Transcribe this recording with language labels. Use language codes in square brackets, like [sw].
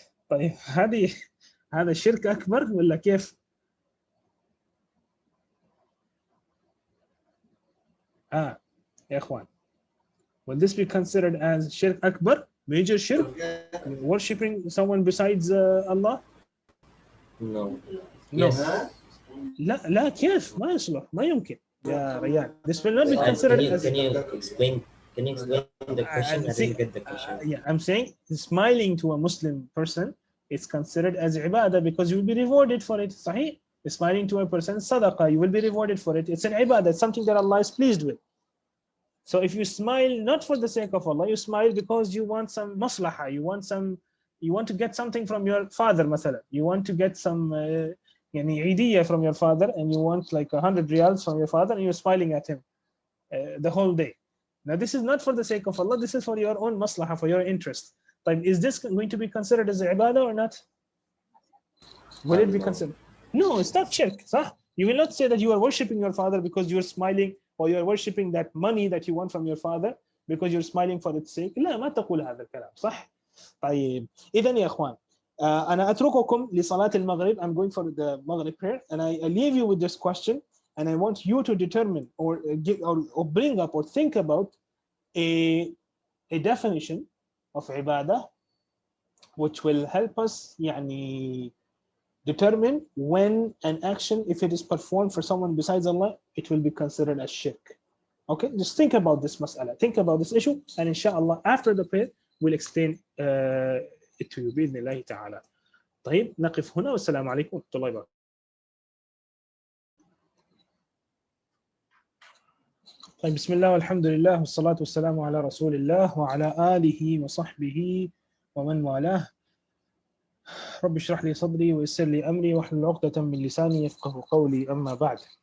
[ar] طيب هذا شرك أكبر ولا كيف؟ يا إخوان, [en] will this be considered as shirk akbar, major shirk, worshipping someone besides Allah? No. No. [ar] لا كيف؟ ما يصلح, ما يمكن يا ريان. [en] This will not be considered as. Can you explain the question? I didn't get the question. Yeah, I'm saying smiling to a Muslim person is considered as ibadah because you will be rewarded for it. Sahih? Smiling to a person, sadaqah, you will be rewarded for it. It's an ibadah, it's something that Allah is pleased with. So if you smile not for the sake of Allah, you smile because you want some maslaha, you want to get something from your father, مثلا. You want to get some idiyah from your father, and you want like 100 riyals from your father, and you're smiling at him the whole day. Now this is not for the sake of Allah, this is for your own maslaha, for your interest. But is this going to be considered as ibadah or not? Will it be considered? No, it's not shirk. You will not say that you are worshipping your father because you are smiling, or you are worshipping that money that you want from your father because you're smiling for its sake. [ar] لا ما تقول هذا الكلام. صح؟ طيب إذن يا إخوان, أنا أترككم لصلاة المغرب. [en] I'm going for the Maghrib prayer, and I leave you with this question. And I want you to determine or bring up or think about a definition of ibadah which will help us determine when an action, if it is performed for someone besides Allah, it will be considered as shirk. Okay, just think about this mas'ala, think about this issue, and inshallah after the prayer we'll explain it to you [ar] بإذن الله تعالى. طيب نقف هنا والسلام عليكم ورحمة الله وبركاته. طيب بسم الله والحمد لله والصلاة والسلام على رسول الله وعلى آله وصحبه ومن والاه. رب اشرح لي صدري ويسر لي أمري واحلل عقدة من لساني يفقه قولي. أما بعد.